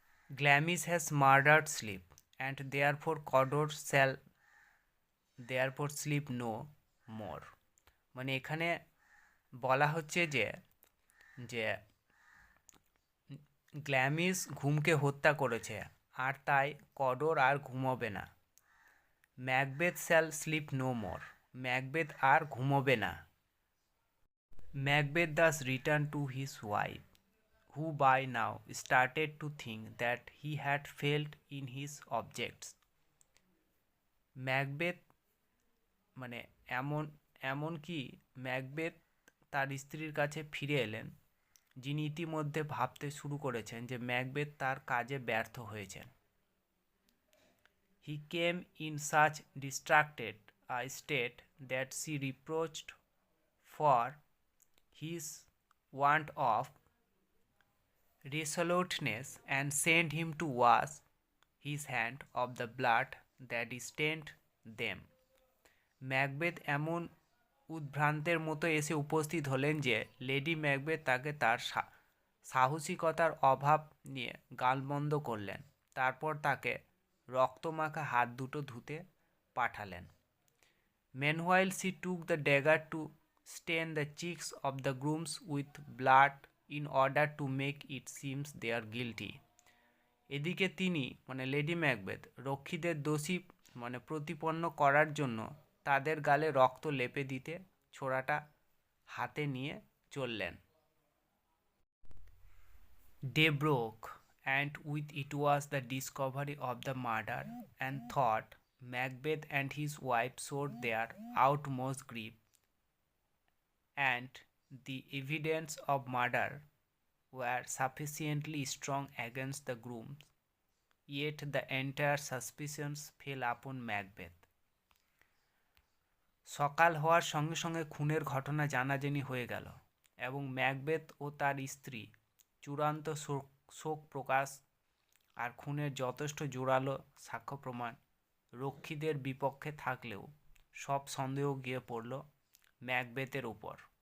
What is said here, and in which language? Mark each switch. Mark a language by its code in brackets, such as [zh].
[en] Glamis has murdered sleep, and therefore Cawdor shall therefore sleep no more. [bn] মানে এখানে বলা হচ্ছে যে গ্ল্যামিস ঘুমকে হত্যা করেছে, আর তাই কডর আর ঘুমোবে না। [en] Macbeth shall sleep no more, [bn] Macbeth আর ঘুমোবে না। [en] Macbeth does return to his wife who by now started to think that he had failed in his objects. [bn] Macbeth মানে এমনকি ম্যাকবেথ তার স্ত্রীর কাছে ফিরে এলেন, যিনি ইতিমধ্যে ভাবতে শুরু করেছেন যে ম্যাকবেথ তার কাজে ব্যর্থ হয়েছেন। [en] He came in such distracted a state that she reproached for his want of resoluteness and sent him to wash his hand of the blood that stained them. [bn] Macbeth এমন উদ্ভ্রান্তের মতো এসে উপস্থিত হলেন যে লেডি ম্যাকবেথ তাকে তার সাহসিকতার অভাব নিয়ে গালমন্দ করলেন, তারপর তাকে রক্তমাখা হাত দুটো ধুতে পাঠালেন। [en] Meanwhile she took the dagger to stain the cheeks of the grooms with blood in order to make it seem they are guilty. [bn] এদিকে তিনি লেডি ম্যাকবেথ রক্ষীদের দোষী প্রতিপন্ন করার জন্য তাদের গালে রক্ত লেপে দিতে ছোরাটা হাতে নিয়ে চললেন। [en] Day broke, and with it was the discovery of the murder, and thought Macbeth and his wife showed their utmost grief, and the evidence of murder were sufficiently strong against the grooms, yet the entire suspicions fell upon Macbeth. [bn] সকাল হওয়ার সঙ্গে সঙ্গে খুনের ঘটনা জানাজানি হয়ে গেল এবং ম্যাকবেথ ও তার স্ত্রী চূড়ান্ত শোক প্রকাশ আর খুনের যথেষ্ট জোরালো সাক্ষ্য প্রমাণ রক্ষীদের বিপক্ষে থাকলেও সব সন্দেহ গিয়ে পড়ল ম্যাকবেথের উপর।